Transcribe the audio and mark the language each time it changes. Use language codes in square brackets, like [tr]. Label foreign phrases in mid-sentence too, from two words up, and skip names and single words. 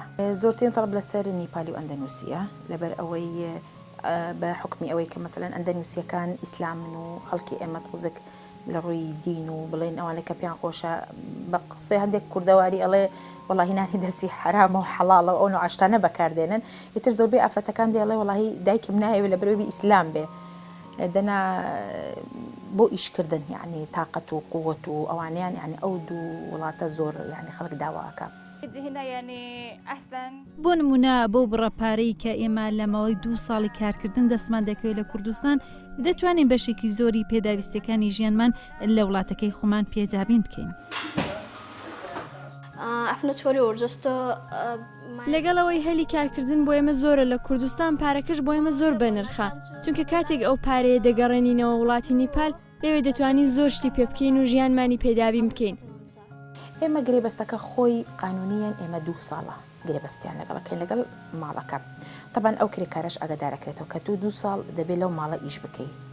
[ckb] زۆرترین تەڵەب لەسەر نیپالی و ئەندەنووسیە لەبەر ئەوەی بە حکمی ئەوەی کە مەسەڵەن ئەندەنووسیەکان ئیسلامن و خەڵکی ئێمە تۆزێک لە ڕووی دین و بڵێن ئەوانە کە پێیان خۆشە بە قسەی هەندێک کوردەواری ئەڵێ وەڵاهی نانی دەستی حرامە و حەڵاڵە ئەو نوع عشتانە بەکاردێنن، ئیتر زۆربەی ئافرەتەکان دێڵێ وەڵاهی دایکم نایەوێت لە بەرەوەی ئیسلام بێ دەنا بۆ ئیشکردن، یعنی تااقەت و قووەت و ئەوانیان یعنی ئەو دوو وڵاتە زۆر یعنی خەڵک داواکە. [ar] هنا يعني أحسن [ckb] بۆ نمونە بۆ بڕەپارەی کە ئێمە لەمەوەی 2 ساڵی کارکردن دەستمان دەکەوێت لە کوردستان دەتوانین بەشێکی زۆری پێداویستەکانی ژیانمان لە وڵاتەکەی خۆمان پێدابین بکەین. [ne] आफ्नो छोरी जस्तो [ckb] لەگەڵەوەی هەلی کارکردن بۆ ئێمە زۆرە لە کوردستان پارەکەش بۆ ئێمە زۆر بەنرخە چونکە کاتێک ئەو پارەیە دەگەڕێنینەوە وڵاتی نیپال لەوێ دەتوانین زۆر شتی پێ بکەین و ژیانمانی پێدابین بکەین. ئێمە گرێبەستەکە خۆی قانونیان ئێمە 2 ساڵە گرێبەستیان لەگەڵەکەین لەگەڵ ماڵەکە طبعاً ئەو کرێکارەش ئاگادارەکرێتەوە کە 2 ساڵ دەبێت لەو ماڵە ئیش بکەی